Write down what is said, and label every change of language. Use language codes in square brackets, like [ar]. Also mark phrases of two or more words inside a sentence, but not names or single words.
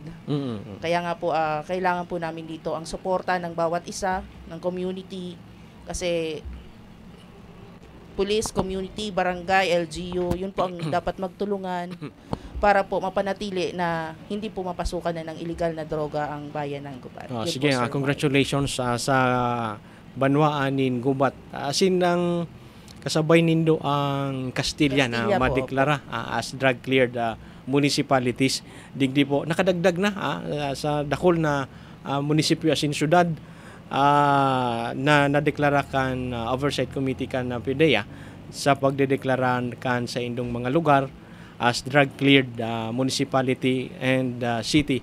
[tl] Kaya nga po kailangan po namin dito ang suporta ng bawat isa, ng community, kasi police, community, barangay, LGU, yun po ang dapat magtulungan para po mapanatili na hindi po mapasukan na ng illegal na droga ang bayan ng Gubat. Sige, [bik] congratulations sa banwaan nin Gubat. Asin ng kasabay nindo ang Castilla na madeklara [en] as drug cleared municipalities. [bik] Digdi po nakadagdag na sa dakol na munisipyo asin syudad na nadeklara kan [en] oversight committee [bik] kan PDEA sa pagdedeklaran kan sa indong mga lugar [en] as drug cleared municipality and city.